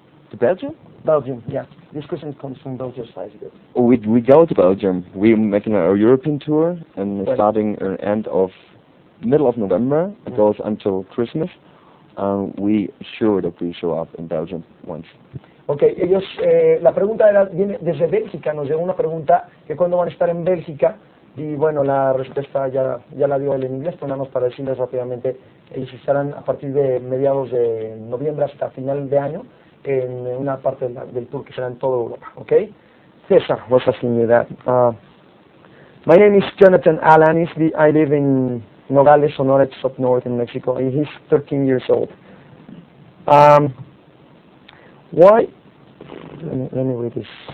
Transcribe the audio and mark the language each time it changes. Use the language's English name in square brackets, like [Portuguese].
[English] To Belgium? Belgium, yeah. This question comes from Belgium. We go to Belgium. We're making a European tour, and Right. starting middle of November. It goes until Christmas. We sure that we show up in Belgium once. [Spanish] Okay, ellos, la pregunta viene desde Bélgica, nos llegó una pregunta que cuándo van a estar en Bélgica, y bueno, la respuesta ya la dio él en inglés, pero nada más para decirles rápidamente, ellos estarán a partir de mediados de noviembre hasta final de año, en una parte del tour que será en toda Europa, okay? [English] Cesar was asking you that. My name is Jonathan Alan. I live in Nogales, Sonora, it's up north in Mexico. He's 13 years old. Why? Let me read this.